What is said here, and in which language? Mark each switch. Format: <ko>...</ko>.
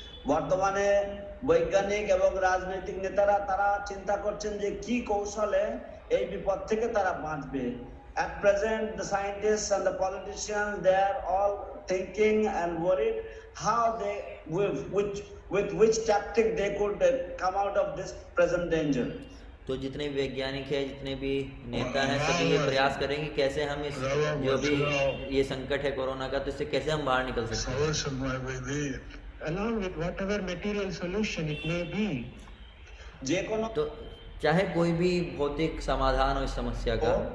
<bn>বর্তমানে বৈজ্ঞানিক এবং রাজনৈতিক নেতারা তারা চিন্তা করছেন যে কি কৌশলে এই বিপদ থেকে তারা বাঁচবে।</bn> <en>At present, the scientists and the politicians, they are all thinking and worried how they, with which tactic they could come out of this present danger.</en> <hi>तो जितने वैज्ञानिक है, जितने भी नेता हैं, सभी ये प्रयास करेंगे कैसे हम इस जो भी ये संकट है कोरोना का, तो इससे कैसे हम बाहर निकल सकते हैं।</hi> <en>Along with whatever material solution it may be.</en> <bn>जे कोनो</bn> <hi>तो चाहे कोई भी भौतिक समाधान हो इस समस्या का,</hi>